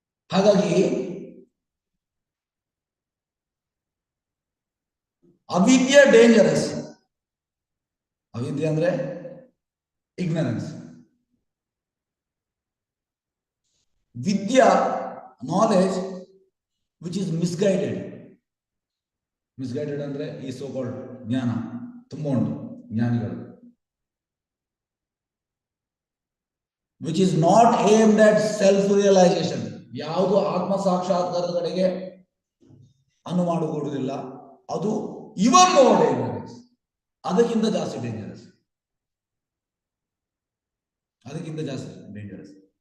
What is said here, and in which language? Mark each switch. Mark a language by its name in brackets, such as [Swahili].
[Kannada] ಹಾಗಾಗಿ ಅವಿದ್ಯೆ ಡೇಂಜರಸ್. ಅವಿದ್ಯೆ ಅಂದ್ರೆ ignorance. [English] Vidya, knowledge which is misguided. [Kannada] Misguided ಅಂದ್ರೆ ಈ ಸೋ ಕಾಲ್ಡ್ ಜ್ಞಾನ ತುಂಬಾ ಉಂಟು ಜ್ಞಾನಿಗಳು. [English] Which is not aimed at self realization. [Kannada] ಯಾವುದು ಆತ್ಮ ಸಾಕ್ಷಾತ್ಕಾರದ ಕಡೆಗೆ ಅನುಮಾನಗೊಳ್ಳುವುದಿಲ್ಲ, ಅದು [English] even more dangerous, [Kannada] ಅದಕ್ಕಿಂತ ಜಾಸ್ತಿ ಡೇಂಜರಸ್, ಅದಕ್ಕಿಂತ ಜಾಸ್ತಿ ಡೇಂಜರಸ್.